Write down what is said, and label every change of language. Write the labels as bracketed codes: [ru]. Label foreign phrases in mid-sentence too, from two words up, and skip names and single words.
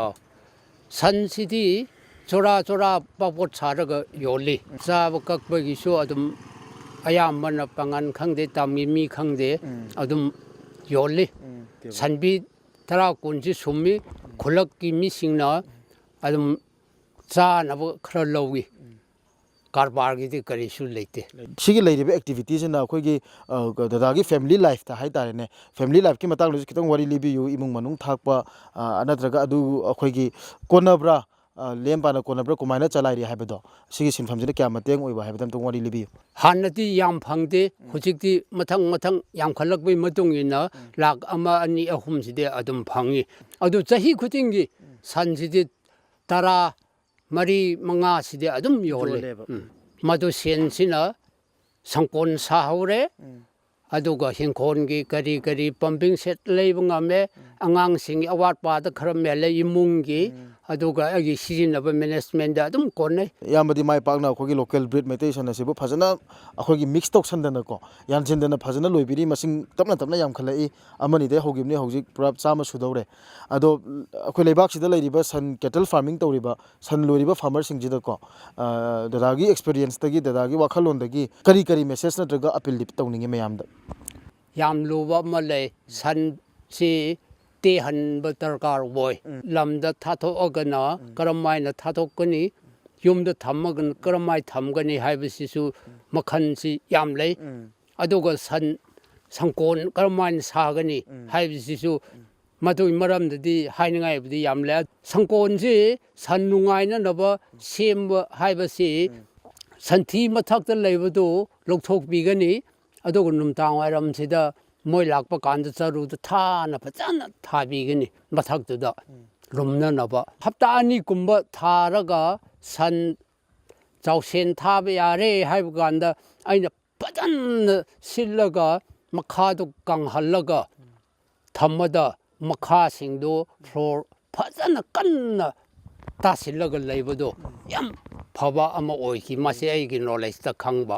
[mni] सनसिदि चोरा चोरा पापोट सारगा योली चाब ककबगिसु अदुम अयामना पंगन खंगदे तामिमी खंगदे अदुम योली सनबि तरा कुनसि सुम्मी खुलक की मिसिंगना अदुम चानब खरा लौगी कारबारगी करीसु लेते सिगी लेरिबे एक्टिविटीज ना अखोगी दादागी [en] family life [mni] ता हाइतारेने [en] family life [mni] की मतंग लुजि खितंग वरी लिबियु इमुंग मनुंग थाकपा अनत्रगा अदु अखोगी कोनब्रा लेमपाना कोनब्रा कुमाइना चलाइरि हाइबदो सिगी सिनफमजिना क्या मतेंग ओइबा हाइबदम तो वरी लिबियु हानति याम फंगदे हुजिकति मथंग मथंग याम खलकबै मतुंग इना लाख अमा अनि अहुम सिदे अदुम फंगी अदु चही खुतिंगी सनसिदि तरा मरी मंगा सिदे अदुम योले मदु सेनसिना संकोन साहौरे अदुगा हिंखोन की करी करी [en] pumping set [mni] लेब ngame angang sing awat pa da khara mele imung gi अदुगा अगी सिजिनब मैनेजमेंट दा अदुम कोने यामदि माइ पाकना अखोगी लोकल ब्रीड मेटेशन असिबु फजना अखोगी मिक्स तोक्सनदना को यानसिनदना फजना लोइबिरी मसिंग तपना तपना याम खलाई अमनि दे होगिमनि होजिक पुरा चामा सुदौरे अदो अखोइ लेबाक सिदा लैरिबा सन [en] cattle farming [mni] तौरिबा सन लोइरिबा फार्मर सिंगजिदा को दादागी एक्सपीरियंस तगी दादागी वाखलोन दगी करी करी मेसेज नत्रगा अपील लिप तौनिंगे मयामदा याम लोबा मले सन से ते हन बतरकार बोय लमदा थाथो अगना करमाइना थाथोकनी युमदा थमगन करमाइ थमगनी हाइबसिसु मखनसि याम लै अदुगा सन संकोन करमाइन सागनी हाइबसिसु मदुइ मरमददि हाइनगाइबदि याम लै संकोनसि सन नुगाइना नब सेम हाइबसि संथि मथक्ता लैबदो लौथोक बिगनी अदुगा नुमतांग वाइरमसिदा मोय लाकपा कांद चरुद थाना फजाना थाबिगनी मथक्तुदा ꯔꯨꯝꯅꯅꯕ ꯍꯞꯇꯥ ꯑꯅꯤꯒꯨꯝꯕ ꯊꯥꯔꯒ ꯁꯟ ꯆꯥꯎꯁꯦꯟ ꯊꯥꯕ ꯌꯥꯔꯦ ꯍꯥꯏꯕ ꯀꯥꯟꯗ ꯑꯩꯅ ꯐꯖꯅ ꯁꯤꯜꯂꯒ ꯃꯈꯥꯗꯣ ꯀꯪꯍꯜꯂꯒ ꯊꯝꯃꯗ ꯃꯈꯥꯁꯤꯡꯗꯣ ꯐ꯭ꯂꯣꯔ ꯐꯖꯅ ꯀꯟꯅ ꯇꯥꯁꯤꯜꯂꯒ ꯂꯩꯕꯗꯣ ꯌꯥꯝ ꯐꯕ ꯑꯃ ꯑꯣꯏꯈꯤ ꯃꯁꯤ ꯑꯩꯒꯤ ꯅꯣꯂꯦꯖꯇ ꯈꯪꯕ